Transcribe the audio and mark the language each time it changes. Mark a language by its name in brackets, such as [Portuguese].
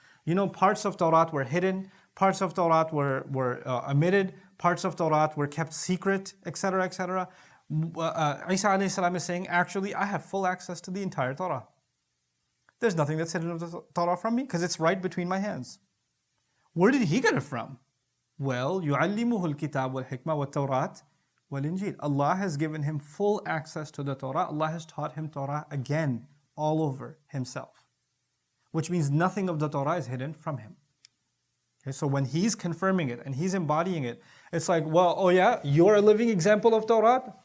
[English] You know, parts of Torah were hidden, parts of Torah were omitted, parts of Torah were kept secret, etc., etc. Isa alayhi salam is saying, actually, I have full access to the entire Torah. There's nothing that's hidden of the Torah from me, because it's right between my hands. Where did he get it from? Well, [Arabic] يُعَلِّمُهُ الْكِتَابُ وَالْحِكْمَةِ وَالتَّوْرَاةِ وَالْإِنْجِيلِ. [English] Allah has given him full access to the Torah. Allah has taught him Torah again, all over himself. Which means nothing of the Torah is hidden from him. Okay, so when he's confirming it and he's embodying it, it's like, well, oh yeah, you're a living example of Torah?